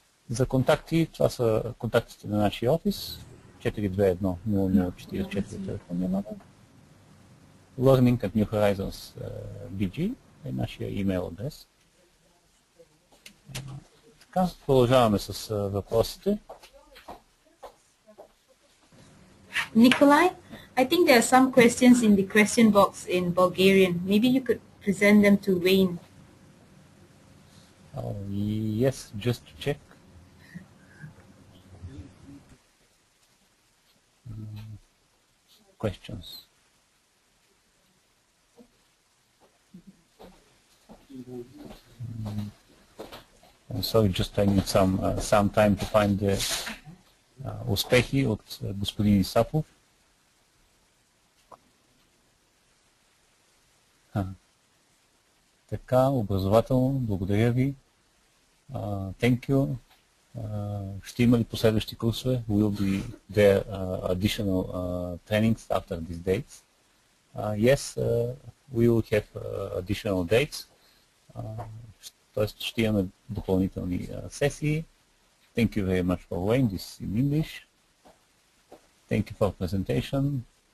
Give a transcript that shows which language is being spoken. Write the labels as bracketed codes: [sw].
[bg] За контакти, това са контактите на нашия офис, 421-0044 телефонния номер. learning@newhorizons.bg е нашия имейл адрес. Така, продължаваме с въпросите. [en] Nikolai, I think there are some questions in the question box in Bulgarian. Maybe you could present them to Wayne. Yes, just to check. Questions. Sorry, just I need some time to find the [bg] успехи от господин Исапов. Така, образователно, благодаря ви. [en] Thank you. [bg] Ще има ли последващи курсове? [en] Will be there additional trainings after these dates? Yes, we will have additional dates. [bg] Тоест ще имаме допълнителни сесии. [en] Thank you very much for Wayne. This is in English. Thank you for presentation.